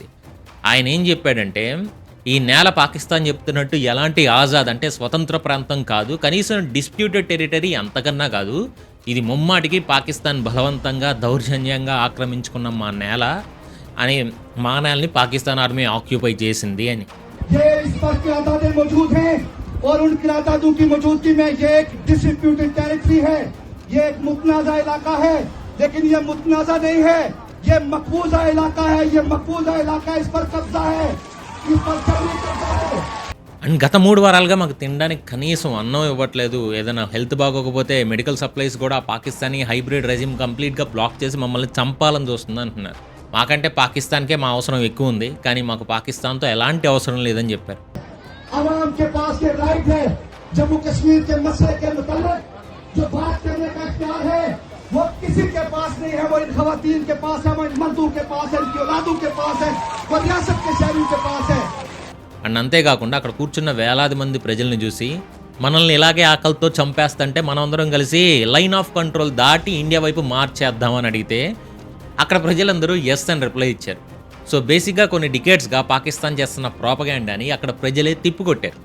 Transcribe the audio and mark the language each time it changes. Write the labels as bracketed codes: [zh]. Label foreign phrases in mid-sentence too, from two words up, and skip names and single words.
[te] ఆయన ఏం చెప్పాడంటే, ఈ నేల పాకిస్తాన్ చెప్తున్నట్టు ఎలాంటి ఆజాద్ అంటే స్వతంత్ర ప్రాంతం కాదు, కనీసం [en] disputed territory [te] అంతకన్నా కాదు, ఇది ముమ్మాటికి పాకిస్తాన్ బలవంతంగా దౌర్జన్యంగా ఆక్రమించుకున్న మా నేల అని, మా నేలని పాకిస్తాన్ ఆర్మీ ఆక్యుపై చేసింది అని. [ur] یہ اس پر قیادتیں موجود ہیں اور ان قیادتوں کی موجودگی میں یہ ایک [en] disputed territory [ur] ہے، یہ ایک متنازعہ علاقہ ہے، لیکن یہ متنازعہ نہیں ہے، یہ مقبوضہ علاقہ ہے، یہ مقبوضہ علاقہ، اس پر قبضہ ہے، اس پر جبری قبضہ ہے. [te] అండ్ గత 3 వారాలుగా మాకు తినడానికి కనీసం అన్నం ఇవ్వట్లేదు, ఏదైనా హెల్త్ బాగోకపోతే [en] medical supplies [te] కూడా పాకిస్తానీ [en] hybrid regime [te] కంప్లీట్గా బ్లాక్ చేసి మమ్మల్ని చంపాలని చూస్తుంది అంటున్నారు. మాకంటే పాకిస్తాన్కే మా అవసరం ఎక్కువ ఉంది, కానీ మాకు పాకిస్తాన్తో ఎలాంటి అవసరం లేదని చెప్పారు. [ur] عوام کے پاس یہ رائٹ ہے، جموں کشمیر کے مسئلے کے مطابق جو بات کرنے کا اختیار ہے وہ کسی کے پاس نہیں ہے، وہ ان خواتین کے پاس ہے، وہ ان مردوں کے پاس ہے، ان کی اولادوں کے پاس ہے، وہ ریاست کے شہروں کے پاس ہے. [te] అండ్ అంతేకాకుండా అక్కడ కూర్చున్న వేలాది మంది ప్రజల్ని చూసి మనల్ని ఇలాగే ఆకలితో చంపేస్తుంటే మనమందరం కలిసి [en] Line of Control [te] దాటి ఇండియా వైపు మార్చేద్దామని అడిగితే అక్కడ ప్రజలందరూ ఎస్ అని రిప్లై ఇచ్చారు. సో బేసిక్గా కొన్ని డికేట్స్గా పాకిస్తాన్ చేస్తున్న ప్రోపగాండాని అక్కడ ప్రజలే తిప్పికొట్టారు.